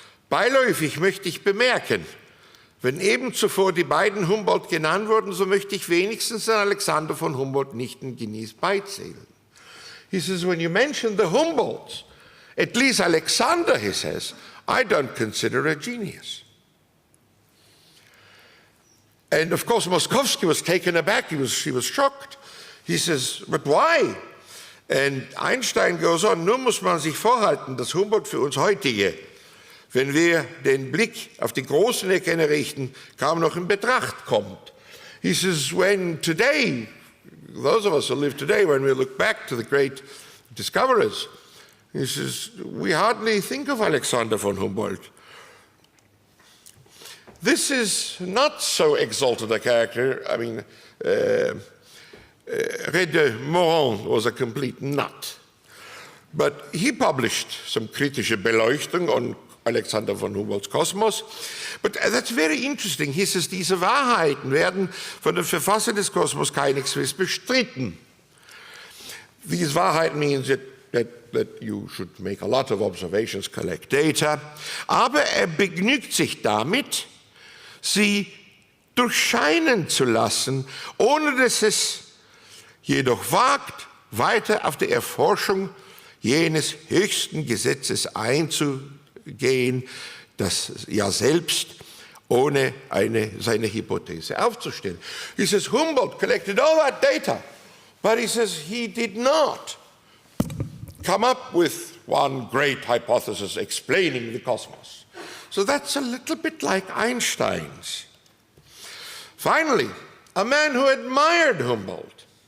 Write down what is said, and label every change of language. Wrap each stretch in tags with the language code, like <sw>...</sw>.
<de>Beiläufig möchte ich bemerken, wenn eben zuvor die beiden Humboldt genannt wurden, so möchte ich wenigstens Alexander von Humboldt nicht in Genies beizählen.</de> <en>He says, when you mention the Humboldts, at least Alexander, he says, I don't consider a genius. And of course, Moskovsky was taken aback. He was shocked. He says, but why?</en> <de>And Einstein goes on, nun muss man sich vorhalten, dass Humboldt für uns heutige, wenn wir den Blick auf die großen Erkenner richten, kaum noch in Betracht kommt.</de> <en>He says, when today, those of us who live today, when we look back to the great discoverers, he says, we hardly think of Alexander von Humboldt. This is not so exalted a character. I mean, Ré de Moran was a complete nut. But he published some</en> <de>kritische Beleuchtung</de> <en>on Alexander von Humboldts Kosmos. But that's very interesting.</en> <de>He says, diese Wahrheiten werden von den Verfassern des Kosmos keineswegs bestritten.</de> <en>These Wahrheiten means that you should make a lot of observations, collect data.</en> <de>Aber begnügt sich damit, sie durchscheinen zu lassen, ohne dass es jedoch wagt, weiter auf die Erforschung jenes höchsten Gesetzes einzugehen, das ja selbst ohne seine Hypothese aufzustellen.</de> <en>He says Humboldt collected all that data, but he says he did not come up with one great hypothesis explaining the cosmos. So that's a little bit like Einstein's. Finally, a man who admired Humboldt.</en>